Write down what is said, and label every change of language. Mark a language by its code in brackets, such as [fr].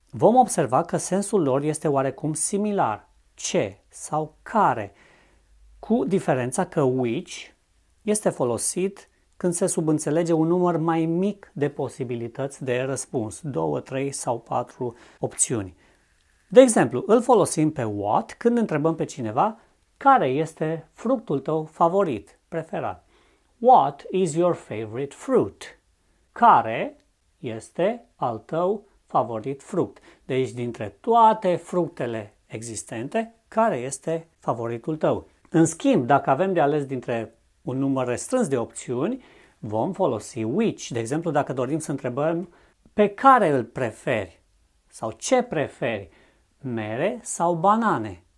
[ro] Vom observa că sensul lor este oarecum similar, ce sau care, cu diferența că which este folosit când se subînțelege un număr mai mic de posibilități de răspuns, 2, 3 sau 4 opțiuni. De exemplu, îl folosim pe what când întrebăm pe cineva care este fructul tău favorit, preferat. [en] What is your favorite fruit? [ro] Care este al tău favorit fruct? Deci, dintre toate fructele existente, care este favoritul tău? În schimb, dacă avem de ales dintre un număr restrâns de opțiuni, vom folosi which. De exemplu, dacă dorim să întrebăm pe care îl preferi sau ce preferi, mere sau banane.